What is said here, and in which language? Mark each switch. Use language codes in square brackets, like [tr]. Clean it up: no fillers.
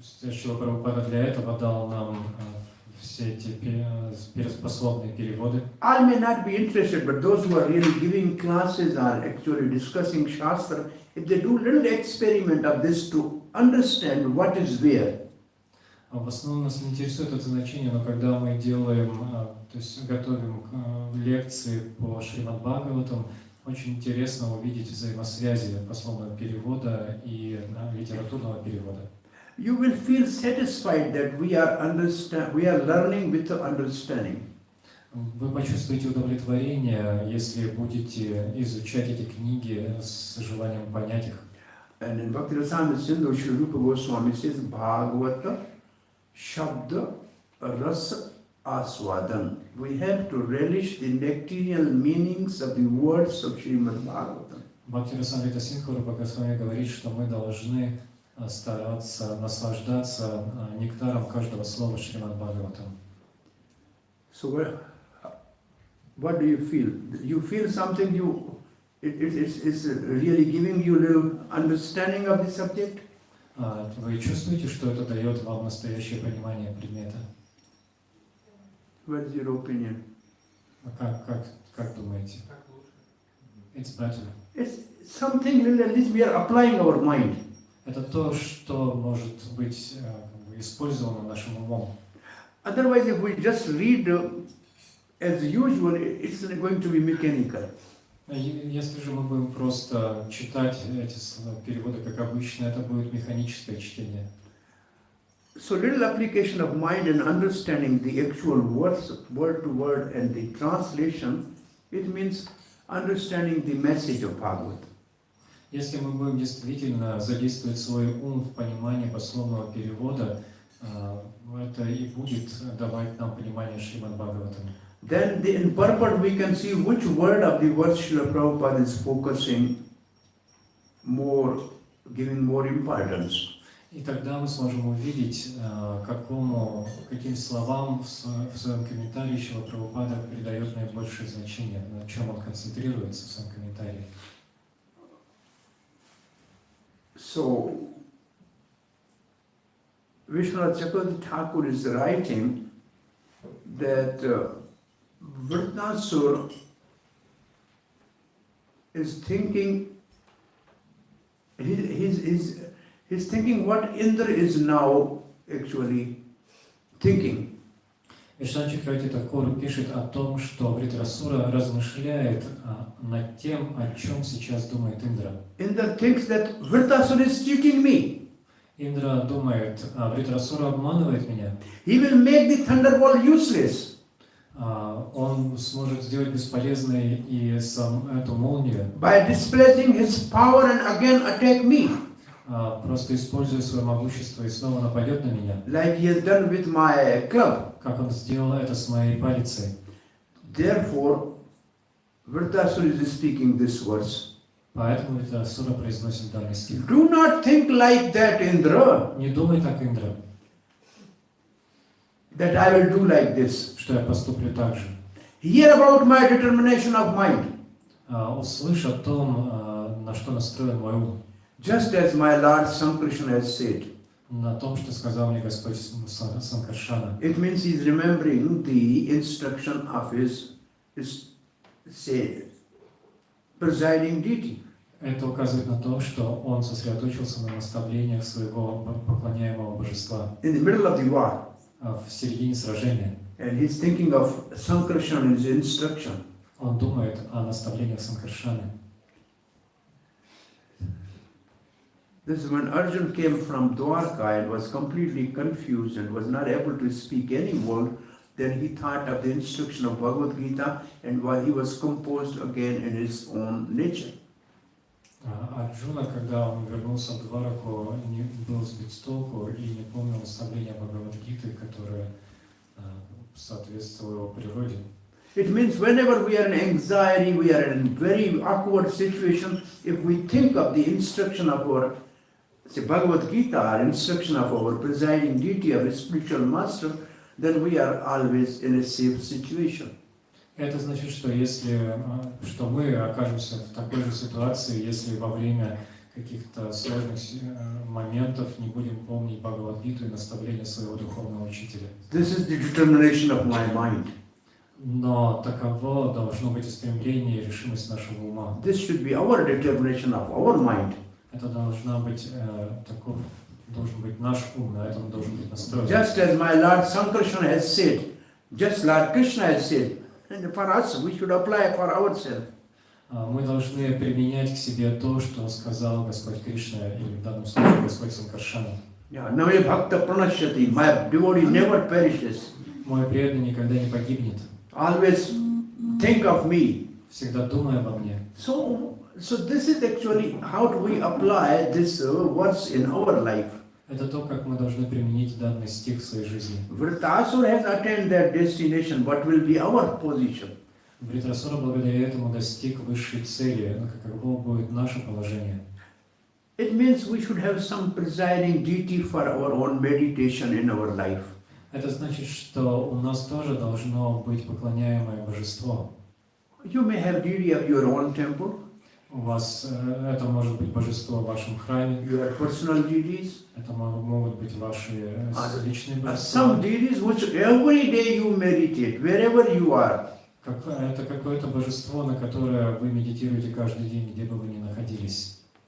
[ru] Шрила Прабхупада для этого дал нам все эти способные переводы. [en] I may not be interested, but those who are really giving classes are actually discussing shastra. If they do little experiment of this to understand what is where. [ru] В основном нас не интересует это значение, но когда мы делаем, то есть готовим лекции по Шримад Бхагаватам, очень интересно увидеть взаимосвязи пословного перевода и литературного перевода. [en] You will feel satisfied that we are learning with understanding. [ru] Вы почувствуете удовлетворение, если будете изучать эти книги с желанием понять их. [en] And in Bhakti Rasamrita Sindhu, Sri Rupa Goswami says, [sa] Bhagavata Shabda Rasa Aswadan. [en] We have to relish the nectarian meanings of the words of Srimad Bhagavatam. [ru] Бхакти Расамрита Синдху Рупа Госвами говорит, что мы должны стараться наслаждаться нектаром каждого слова Шримад Бхагаватам. [en] So what do you feel? You feel something it's really giving you a little understanding of the subject? [ru] Вы чувствуете, что это дает вам настоящее понимание предмета? [en] What is your opinion? [ru] Как думаете? Так лучше. [en] It's better. It's something little, at least we are applying our mind. [ru] Это то, что может быть использовано нашим умом. [en] Otherwise, if we just read as usual, it's going to be mechanical. [ru] Если же мы будем просто читать эти переводы как обычно, это будет механическое чтение. [en] So little application of mind and understanding the actual words, word to word, and the translation, it means understanding the message of Bhagavad. [ru] Если мы будем действительно задействовать свой ум в понимании пословного перевода, это и будет давать нам понимание Шримад Бхагаватам. [en] Then in purport we can see which word of the verse Srila Prabhupada is focusing more, giving more importance. [ru] И тогда мы сможем увидеть, каким словам в своем комментарии Шрила Прабхупада придает наибольшее значение, на чем он концентрируется в своем комментарии. [en] So, Vishwanath Chakravarti Thakur is writing that Vrtasura is thinking, he's thinking what Indra is now actually thinking. [ru] Вишванат Чакраварти Тхакур пишет о том, что Вритрасура размышляет над тем, о чем сейчас думает Индра. [en] Indra thinks that Vrtasura is cheating me. [ru] Индра думает, Вритрасура обманывает меня. [en] He will make the thunderbolt useless. [ru] Он сможет сделать бесполезной и эту молнию. [en] By displaying his power and again attack me. [ru] просто используя свое могущество и снова нападет на меня, [en] like he has done with my club. [ru] как он сделал это с моей палицей. [en] Therefore, Vritasura is speaking this verse. [ru] Поэтому Вритасура произносит данный стих. [en] Do not think like that, Indra, [ru] Не думай так, Индра, [en] that I will do like this. [ru] что я поступлю так же. [en] Hear about my determination of mind. [ru] Услышь о том, на что настроен мой ум. [en] Just as my Lord Sankrishna has said. [ru] На том, что сказал мне Господь Санкаршана. [en] It means he is remembering the instruction of his say, presiding deity. [ru] Это указывает на то, что он сосредоточился на наставлениях своего поклоняемого божества [en] In the middle of the war. [ru] в середине сражения. [en] And he's thinking of Sankarshan and his instruction. [ru] Он думает о наставлениях Санкаршаны. [en] This is when Arjun came from Dwarka and was completely confused and was not able to speak any word. Then he thought of the instruction of Bhagavad Gita and while he was composed again in his own nature. [ru] Арджуна, когда он вернулся в Двараку, был сбит с толку и не помнил наставления Бхагавад-гиты, которые соответствовали его природе. [en] It means whenever we are in anxiety, we are in very awkward situation, if we think of the instruction of our Bhagavad Gita, or instruction of our presiding deity, of a spiritual master, then we are always in a safe situation. [ru] Это значит, что мы окажемся в такой же ситуации, если во время каких-то сложных моментов не будем помнить Бхагавад-гиту и наставления своего духовного учителя. [en] This is the determination of my mind. [ru] Но таково должно быть устремление и решимость нашего ума. [en] This should be our determination of our mind. [ru] Это должен быть наш ум, на этом должен быть настроен. [en] Just as my Lord Sankarshan has said, just Lord Krishna has said, and for us we should apply for ourselves. [ru] Мы должны применять к себе то, что сказал Господь Кришна, или в данном случае Господь Санкаршана. [sa] Namo bhakta pranashyati, [en] my devotee never perishes. [ru] Мой преданный никогда не погибнет. [en] Always think of me. [ru] Всегда думай обо мне. [en] So this is actually how do we apply this verse in our life. [ru] Это то, как мы должны применить данный стих в своей жизни. [en] Vritasura has attained that destination. What will be our position? [ru] Вритрасура благодаря этому достиг высшей цели. Но каково будет наше положение? [en] It means we should have some presiding deity for our own meditation in our life. [ru] Это значит, что у нас тоже должно быть поклоняемое божество. [en] You may have deity of your own temple. [ru] У вас это может быть божество в вашем храме. [en] Your personal deities. [ru] Это могут быть ваши личные [en] Some [ru] божества. [en] deities which every day you meditate, wherever you are. [ru] Это какое-то божество, на которое вы медитируете каждый день, где бы вы ни находились.